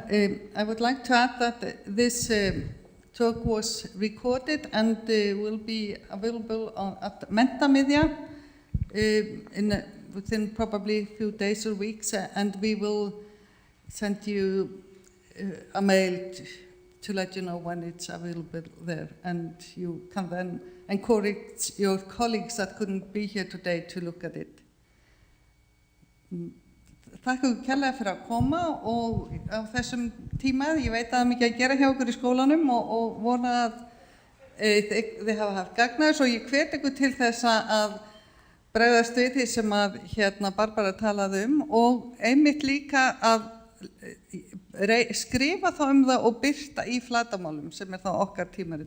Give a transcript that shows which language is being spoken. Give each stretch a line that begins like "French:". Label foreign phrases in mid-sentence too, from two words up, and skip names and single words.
English: I would like to add that this talk was recorded and will be available at Menntavísindasvið within probably a few days or weeks, and we will send you a mail to let you know when it's available there, and you can then encourage your colleagues that couldn't be here today to look at it.
Icelandic: Takk ykkur kærlega fyrir að koma og á þessum tíma. Ég veit að það er mikið að gera hjá okkur í skólanum og vona að þið hafa haft gagn af þessu, og ég hvet ykkur til þess að bregðast við því sem að Barbara talaði og einmitt líka að skrifa þá það og birta í flatamálum sem þá okkar tímarit.